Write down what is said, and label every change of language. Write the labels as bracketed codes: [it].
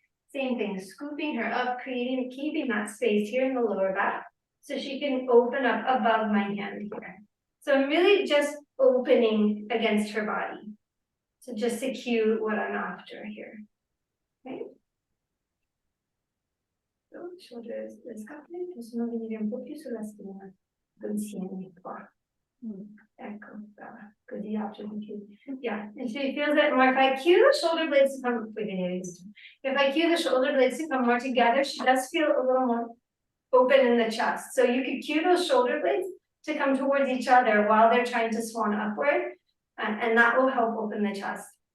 [en] Same thing, scooping her up, keeping that space here in the lower back, so she can open up above my hand here. So I'm really just opening against her body. So just to cue what I'm after here. Okay. [it] So, shoulders descapolate, posso venire un po' più sulla schiena, insieme qua. Ecco, brava. Così apro di più. [en] Yeah, and she feels it more. If I cue the shoulder blades to come, if I cue the shoulder blades to come more together, she does feel a little more open in the chest. So you could cue those shoulder blades to come towards each other while they're trying to swan upward, and that will help open the chest.